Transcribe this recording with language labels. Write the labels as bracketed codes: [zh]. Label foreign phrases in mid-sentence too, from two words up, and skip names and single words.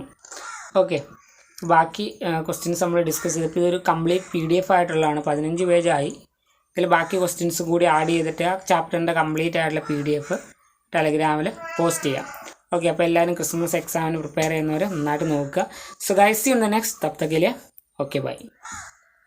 [ml] ഓക്കെ, ബാക്കി ക്വസ്റ്റ്യൻസ് നമ്മൾ ഡിസ്കസ് ചെയ്തപ്പോൾ ഇതൊരു [en] complete PDF [ml] ആയിട്ടുള്ളതാണ്, 15 പേജായി. ഇതിൽ ബാക്കി ക്വസ്റ്റ്യൻസ് കൂടി ആഡ് ചെയ്തിട്ട് ആ ചാപ്റ്ററിൻ്റെ കംപ്ലീറ്റ് ആയിട്ടുള്ള PDF ടെലഗ്രാമിൽ പോസ്റ്റ് ചെയ്യാം. ഓക്കെ, അപ്പോൾ എല്ലാവരും ക്രിസ്മസ് എക്സാമിന് പ്രിപ്പയർ ചെയ്യുന്നവർ നന്നായിട്ട് നോക്കുക. [en] So guys, See you in the next. [hi] तब तक के लिए [en] okay bye.